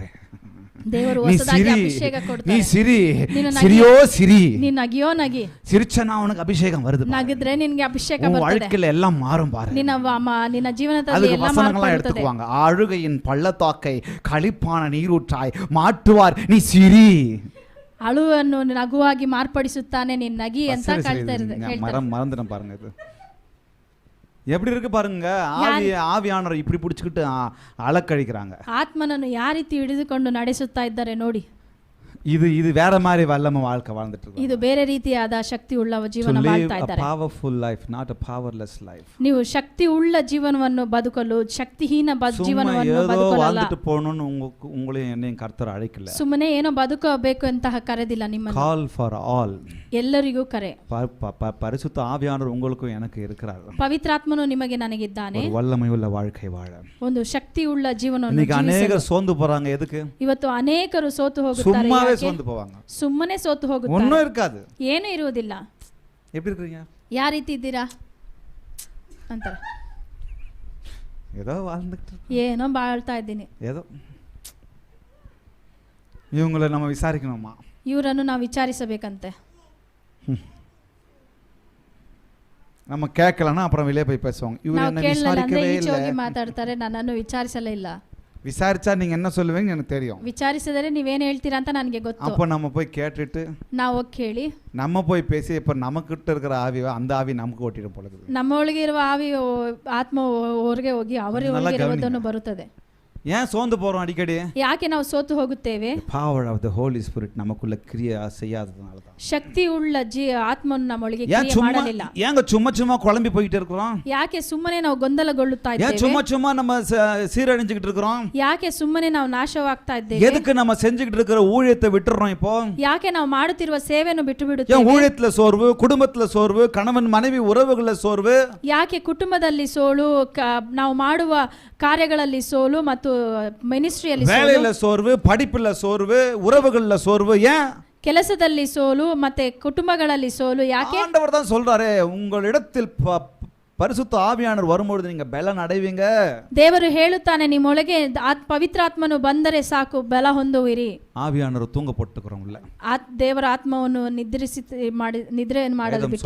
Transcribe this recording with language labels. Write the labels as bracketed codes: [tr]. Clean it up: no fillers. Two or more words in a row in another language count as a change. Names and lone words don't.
[kn] ದೇವರು ಹೊಸದಾಗಿ ಅಭಿಷೇಕ ಕೊಡ್ತಾರೆ. [ta] நீ சிரி சிரியோ சிரி, [kn] ನೀ ನಗಿಯೋ ನಗಿ, [ta] சிரிச்சனா உனக்கு அபிஷேகம் வருது. [kn] ನಗಿದ್ರೆ ನಿನಗೆ ಅಭಿಷೇಕ ಬರ್ತದೆ. ಬರ್ತದೆ. [ta] வாழ்க்கையில எல்லாம் மாறும் பாரு. [kn] ನಿನ್ನ ಜೀವನದಲ್ಲಿ ಎಲ್ಲ [ta] மாறும் எடுத்துக்குவாங்க. அழுகையின் பள்ளத்தாக்கை களிப்பான நீரூற்றாய் மாற்றுவார் நீ சிரி. [kn] ಅಳುವನ್ನು ನಗುವಾಗಿ ಮಾರ್ಪಡಿಸುತ್ತಾನೆ ನೀನ್ ನಗಿ ಅಂತ ಹೇಳ್ತಾ ಇದ್ದಾರೆ. [ta] மறந்துட்டேன் பாருங்க. இது எப்படி இருக்கு பாருங்க. ஆவியானவர் இப்படி பிடிச்சிக்கிட்டு அலக்கழிக்கிறாங்க. [kn] ಆತ್ಮನನ್ನು ಯಾವ ರೀತಿ ಹಿಡಿದುಕೊಂಡು ನಡೆಸುತ್ತಾ ಇದ್ದಾರೆ ನೋಡಿ. [ta] இது வேற மாதிரி வல்லம வாழ்க்கை வாழ்ந்துட்டு இருக்கு. [kn] ಇದು ಬೇರೆ ರೀತಿಯಾದ ಶಕ್ತಿ ಉಳ್ಳ ಜೀವನ ಮಾಡ್ತಾ ಇದ್ದಾರೆ. [en] powerful life, not a powerless life. [kn] ನೀವು ಶಕ್ತಿ ಉಳ್ಳ ಜೀವನವನ್ನು ಬದುಕಲು ಶಕ್ತಿಹೀನ ಜೀವನವನ್ನು ಬದುಕಲ್ಲ. [ta] வாழ்ந்துட்டு போணும்னு உங்களையும் என்னையும் கர்த்தர் அழைக்கல. [kn] ಸುಮ್ಮನೆ ಏನೋ ಬದುಕಬೇಕು ಅಂತ ಕರೆದಿಲ್ಲ ನಿಮ್ಮನ್ನು. [en] call for all. [kn] ಎಲ್ಲರಿಗೂ ಕರೆ. [ta] பரிசுத்த ஆவியானவர் உங்களுக்கும் எனக்கு இருக்கிறார். [kn] ಪವಿತ್ರಾತ್ಮನು ನಿಮಗೆ ನನಗಿದ್ದಾನೆ. [ta] ஒரு வல்லமையுள்ள வாழ்க்கை வாழ. [kn] ಒಂದು ಶಕ್ತಿ ಉಳ್ಳ ಜೀವನವನ್ನು [ta] இன்னைக்கு अनेகர் ಸೋಂದು போறாங்க. எதுக்கு? [kn] ಇವತ್ತು ಅನೇಕರು ಸೋತು ಹೋಗುತ್ತಾರೆ. [ta] சும்மாவே ಸೋಂದು போவாங்க. [kn] ಸುಮ್ಮನೆ ಸೋತು ಹೋಗುತ್ತಾರೆ. [ta] ஒண்ணும் இருக்காது. [kn] ಏನು ಇರುವುದಿಲ್ಲ. [ta] எப்படி இருக்கீங்க? [kn] ಯಾವ ರೀತಿ ಇದ್ದೀರಾ ಅಂತಾರೆ. [ta] ஏதோ வாழ்ந்துட்டு [kn] ಏನೋ ಬಾಳ್ತಾ ಇದ್ದೀನಿ. [ta] ஏதோ இவங்களை நம்ம விசாரிக்கணுமா? [kn] ಇವರನ್ನು ನಾವು ವಿಚಾರಿಸಬೇಕಂತೆ. [ta] நம்ம கேட்கலன்னா அப்புறம் வெளியே போய் பேசுவாங்க. இவர் என்ன விசாரிக்கவே இல்ல. [kn] ಹೋಗಿ ಮಾತಾಡ್ತಾರೆ, ನನ್ನನ್ನು ವಿಚಾರಿಸಲೇ ಇಲ್ಲ. [ta] விசாரிச்சா நீங்க என்ன சொல்லுவீங்க எனக்கு தெரியும். [kn] ವಿಚಾರಿಸಿದರೆ ನೀವೇನು ಹೇಳ್ತೀರಾ ಅಂತ ನನಗೆ ಗೊತ್ತು. [ta] அப்ப நம்ம போய் கேட்டுட்டு [kn] ನಾವು ಕೇಳಿ [ta] நம்ம போய் பேசி இப்ப நமக்கிட்ட இருக்கிற ஆவி அந்த ஆவி நமக்கு ஓட்டிடும் போல இருக்குது. [kn] ನಮ್ಮೊಳಗೆ ಇರುವ ಆವಿ ಆತ್ಮ ಹೊರಗೆ ಹೋಗಿ ಅವರ ಒಳಗೆ ಇರುವುದನ್ನು ಬರುತ್ತದೆ. [ta] ஏன் சோர்ந்து போறோம் அடிக்கடி? [kn] ಯಾಕೆ ನಾವು ಸೋತು ಹೋಗುತ್ತೇವೆ? [en] power of the holy spirit [ta] நமக்குள்ள கிரியை செய்யாததனால தான். [kn] ಶಕ್ತಿ ಉಳ್ಳ ಆತ್ಮನು ನಮ್ಮೊಳಗೆ ಕ್ರಿಯೆ ಮಾಡಲಿಲ್ಲ. [ta] ஏங்க சும்மா குழம்பி போயிட்டே இருக்கோம்? [kn] ಯಾಕೆ ಸುಮ್ಮನೆ ನಾವು ಗೊಂದಲಗೊಳ್ಳುತ್ತಾ ಇದ್ದೇವೆ? [ta] ஏன் சும்மா நம்ம சீரழிஞ்சிட்டு இருக்கோம்? [kn] ಯಾಕೆ ಸುಮ್ಮನೆ ನಾವು ನಾಶವಾಗ್ತಾ ಇದ್ದೇವೆ? [ta] எதுக்கு நம்ம செஞ்சிட்டு இருக்கிற ஊழியத்தை விட்டுறோம் இப்போ? [kn] ಯಾಕೆ ನಾವು ಮಾಡುತ್ತಿರುವ ಸೇವೆಯನ್ನು ಬಿಟ್ಟು ಬಿಡುತ್ತೇವೆ? [ta] ஏன் ஊழியத்துல சோர்வு, குடும்பத்துல சோர்வு, கணவன் மனைவி உறவுகள சோர்வு? [kn] ಯಾಕೆ ಕುಟುಂಬದಲ್ಲಿ ಸೋಲು, ನಾವು ಮಾಡುವ ಕಾರ್ಯಗಳಲ್ಲಿ ಸೋಲು ಮತ್ತು ಮಿನಿಸ್ಟ್ರಿಯಲ್ಲಿ ಸೋಲು, [ta] வேலையில சோர்வு, படிப்புல சோர்வு, உறவுகள்ல சோர்வு? ஏன்? [kn] ಕೆಲಸದಲ್ಲಿ ಸೋಲು ಮತ್ತೆ ಕುಟುಂಬಗಳಲ್ಲಿ ಸೋಲು. ಯಾಕೆ? [ta] ஆண்டவர் தான் சொல்றாரே, உங்களிடத்தில் பரிசுத்த ஆவியானவர் வரும்போது நீங்க பலன் அடைவீங்க. [kn] ದೇವರು ಹೇಳುತ್ತಾನೆ, ನಿಮ್ಮೊಳಗೆ ಪವಿತ್ರಾತ್ಮನು ಬಂದರೆ ಸಾಕು, ಬಲ ಹೊಂದುವಿರಿ. [ta] ஆவியானவர் தூங்க போட்டுக்கிறோம்ல. [kn] ದೇವರ ಆತ್ಮವನ್ನು ನಿದ್ರೆ ಮಾಡಲು ಬಿಟ್ಟಿದ್ದೇವೆ.